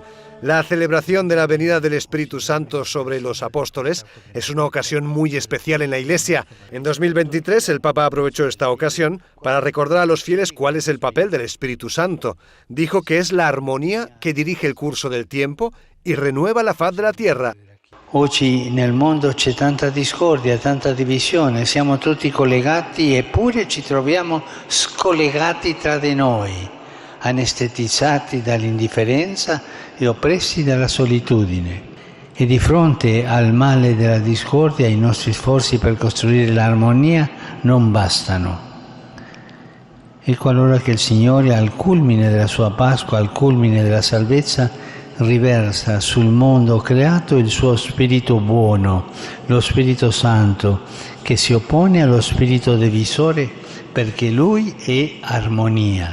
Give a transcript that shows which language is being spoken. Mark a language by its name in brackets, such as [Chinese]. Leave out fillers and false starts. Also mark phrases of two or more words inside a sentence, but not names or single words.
[Spanish] La celebración de la venida del Espíritu Santo sobre los apóstoles es una ocasión muy especial en la Iglesia. En 2023 el Papa aprovechó esta ocasión para recordar a los fieles cuál es el papel del Espíritu Santo. Dijo que es la armonía que dirige el curso del tiempo y renueva la faz de la tierra. [Italian] Oggi nel mondo c'è tanta discordia, tanta divisione, siamo tutti collegati eppure ci troviamo scollegati tra di noi, anestetizzati dall'indifferenza e oppressi dalla solitudine. E di fronte al male della discordia i nostri sforzi per costruire l'armonia non bastano. Ecco allora che il Signore al culmine della sua Pasqua, al culmine della salvezza, riversa sul mondo creato il suo Spirito buono, lo Spirito Santo, che si oppone allo spirito divisore perché Lui è armonía.